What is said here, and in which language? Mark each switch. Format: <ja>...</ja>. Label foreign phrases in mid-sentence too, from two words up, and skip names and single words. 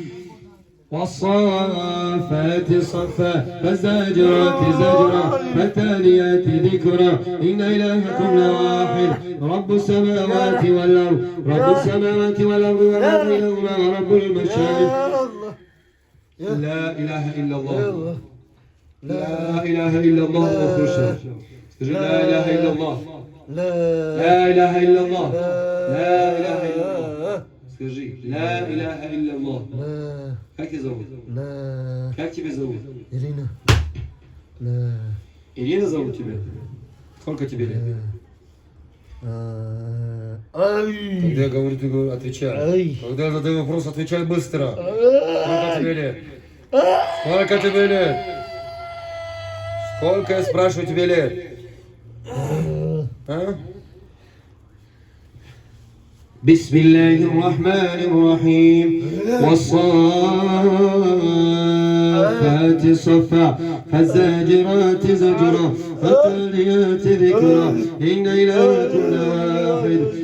<ar>والصافات صفا فالزاجرات زجرا فالتاليات ذكرا إن إلهكم لواحد رب السماوات والأرض وما بينهما ورب المشارق لا إله إلا الله لا إله إلا الله لا إله إلا الله لا إله إلا الله لا إله إلا الله لا إله إلا الله</ar> <ru>Как тебя зовут? Как тебя зовут? Ирина. Ирина зовут тебя? Сколько тебе лет? Когда я говорю, ты отвечай. Когда я задаю вопрос, отвечай быстро. Сколько тебе лет? Сколько тебе лет? Сколько, я спрашиваю, тебе лет? А?</ru> <ar>بسم الله الرحمن الرحيم والصافات صفا فالزاجرات زجرا فالتاليات ذكرا إن إلهكم لواحد</ar>